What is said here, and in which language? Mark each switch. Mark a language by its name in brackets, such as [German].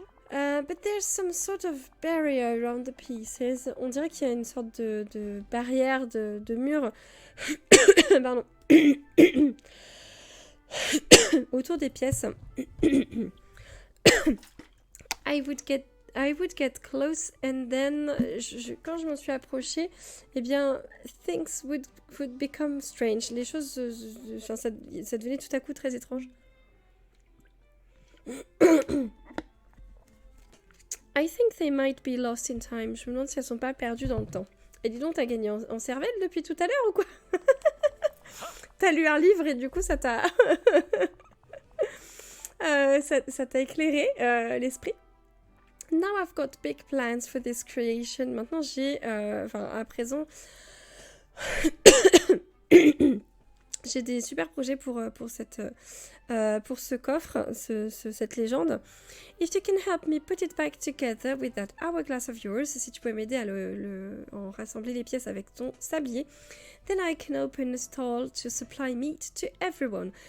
[English] But there's some sort of barrier around the pieces. [French] On dirait qu'il y a une sorte de barrière, de mur pardon. autour des pièces. [English] I would get close and then [French] quand je m'en suis approchée, eh bien [English] things would become strange. [French] Les choses ça devenait tout à coup très étrange. [English] I think they might be lost in time. [French] Je me demande si elles sont pas perdues dans le temps. Et dis donc, t'as gagné en cervelle depuis tout à l'heure ou quoi? T'as lu un livre et du coup ça t'a ça t'a éclairé l'esprit. [English] Now I've got big plans for this creation. [French] Maintenant j'ai, à présent, j'ai des super projets pour ce coffre, cette légende. [English] If you can help me put it back together with that hourglass of yours, [French] si tu peux m'aider à en rassembler les pièces avec ton sablier, [English] then I can open a stall to supply meat to everyone.